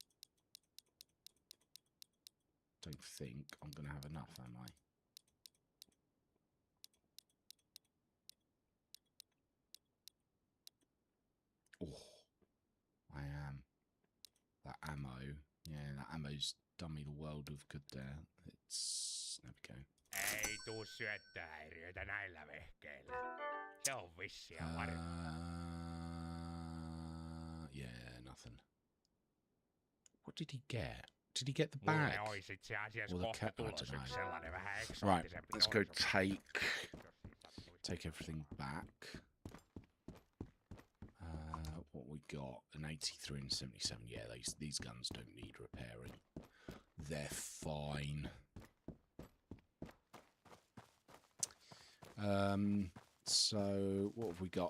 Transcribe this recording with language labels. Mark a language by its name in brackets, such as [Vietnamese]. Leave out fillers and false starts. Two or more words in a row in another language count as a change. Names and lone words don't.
[English] Don't think I'm going to have enough, am I? Oh, I am. That ammo. Yeah, that ammo's done me the world of good there. It's... There we go. [Finnish] Ei tuu syöttöhäiriöitä näillä vehkeillä. Se on vissiä [English] yeah, nothing. What did he get? Did he get the bag? [Finnish] Mulle ois itse asiassa kohta tulos yks sellainen vähän eksoottisempi. [English] Right, let's go take everything back. What we got? An 83 and 77. Yeah, these guns don't need repairing. They're fine. So what have we got?